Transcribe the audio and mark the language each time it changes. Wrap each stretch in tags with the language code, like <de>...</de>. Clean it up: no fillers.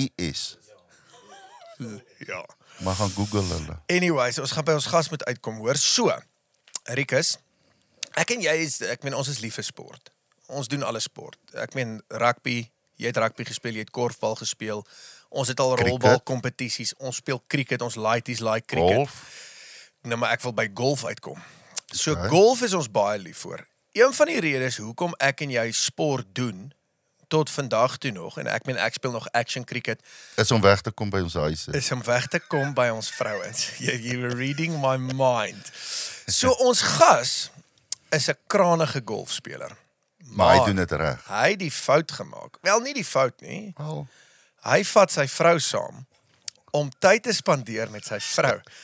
<af>Louis. Ja. Maar gaan Google hulle. Anyways, ons gaan by ons gas moet uitkom, hoor. So, Rikus, ek en jy ons is lief vir sport. Ons doen alle sport. Ek meen rugby, jy het rugby gespeel, jy het korfbal gespeel. Ons het al rolbal kompetisies. Ons speel cricket, ons laities like cricket. Golf. Nou maar ek wil by golf uitkom. So golf is ons baie lief voor. Een van die redes hoekom ek en jy sport doen tot vandag toe nog en ek speel nog action cricket Is om weg te kom by ons huise. is om weg te kom by ons vrouens.</af> <en>You were reading my mind.</en> <af>So ons gas is 'n kranige golfspeler. Maar hy doen dit reg. Hy het die fout gemaak. Wel nie die fout nie. Wel, Hy vat sy vrou saam om tyd te spandeer met sy vrou.</af>